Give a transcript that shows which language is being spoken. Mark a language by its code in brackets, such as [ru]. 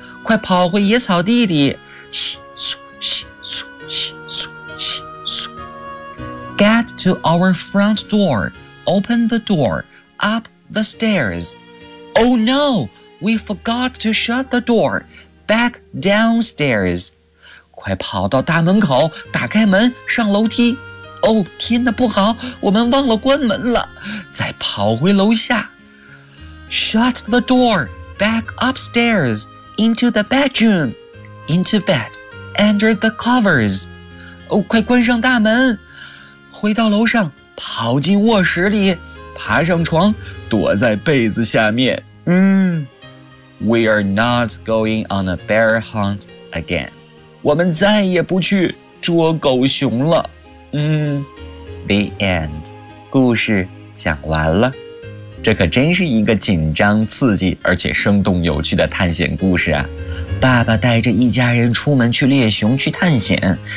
[zh] 快跑回野草地里，嘘嘘嘘嘘嘘嘘嘘。 [en] Get to our front door, open the door, up the stairs. Oh no, we forgot to shut the door. Back downstairs. [zh] 快跑到大门口，打开门，上楼梯。 [en] Oh, [zh] 天哪，不好，我们忘了关门了。再跑回楼下。 [en] Shut the door. Back upstairs. into the bedroom. Into bed, under the covers. [zh] 哦，快关上大门。回到楼上，跑进卧室里，爬上床，躲在被子下面。 [en] We are not going on a bear hunt again. [zh] 我们再也不去捉狗熊了。 [en] The end. [zh] 故事讲完了。这可真是一个紧张、刺激，而且生动有趣的探险故事啊！爸爸带着一家人出门去猎熊、去探险。